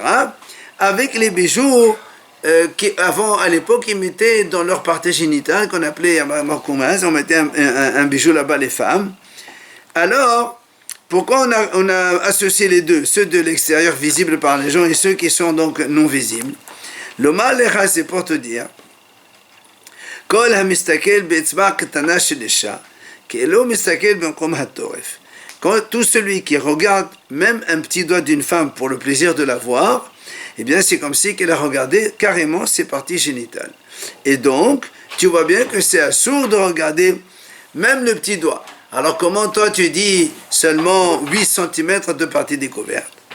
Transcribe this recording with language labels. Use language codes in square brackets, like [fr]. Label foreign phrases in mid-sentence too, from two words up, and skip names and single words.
[fr] Avec les bijoux qu'avant, à l'époque, ils mettaient dans leur partie génitale, qu'on appelait marcoumaz, on mettait un bijou là-bas, les femmes. Alors, pourquoi on a associé les deux, ceux de l'extérieur visibles par les gens et ceux qui sont donc non visibles? Le mal c'est pour te dire, [he] כל המסתכל באצבע קטנה של אשה, כאילו מסתכל במקום התורף. [fr] Quand tout celui qui regarde même un petit doigt d'une femme pour le plaisir de la voir, eh bien c'est comme si qu'elle a regardé carrément ses parties génitales. Et donc, tu vois bien que c'est assourd de regarder même le petit doigt. Alors comment toi tu dis seulement 8 cm de partie découverte?